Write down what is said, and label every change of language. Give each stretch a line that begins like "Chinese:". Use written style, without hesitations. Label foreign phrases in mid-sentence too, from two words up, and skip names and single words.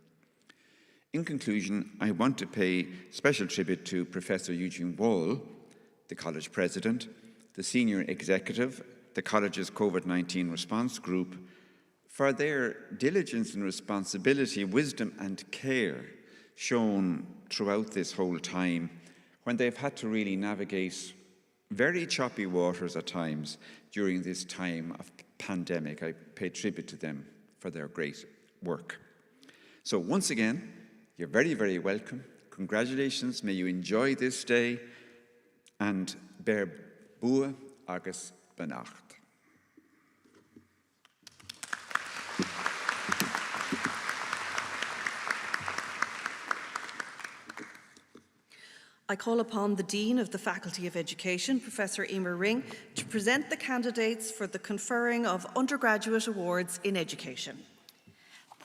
English: In conclusion, I want to pay special tribute to Professor Eugene Wall, the college president, the senior executive, the college's COVID-19 response group, for their diligence and responsibility, wisdom and care shown throughout this whole time when they've had to really navigate very choppy waters at times during this time of pandemic. I pay tribute to them for their great work. So once again, you're very, very welcome. Congratulations. May you enjoy this day and
Irish: bear bua agus benacht.
English: I call upon the Dean of the Faculty of Education, Professor Emer Ring, to present the candidates for the conferring of undergraduate awards in education.